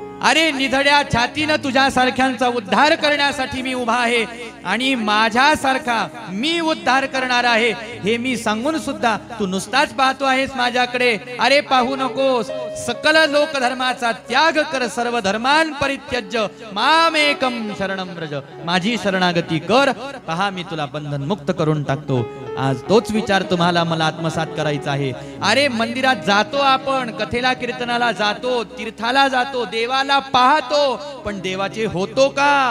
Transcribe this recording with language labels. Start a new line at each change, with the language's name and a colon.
Marathi: अरे निधड्या छातीनं तुझ्यासारख्यांचा उद्धार करण्यासाठी मी उभा आहे आणि माझ्यासारखा मी उद्धार करणार आहे हे मी सांगून सुद्धा तू नुसताच पाहतो आहेस माझ्याकडे. अरे पाहू नकोस. सकल लोक धर्माचा त्याग कर.
Sanskrit: सर्व धर्मान परित्यज्य मामेकम शरणम व्रज.
Marathi: माझी शरणागती कर. पहा मी तुला बंधन मुक्त करून टाकतो. आज तोच विचार तुम्हाला मला आत्मसात करायचा आहे. अरे मंदिरात जातो आपण, कथेला कीर्तनाला जातो, तीर्थाला जातो, देवाला पाहतो, पण देवाचे होतो का?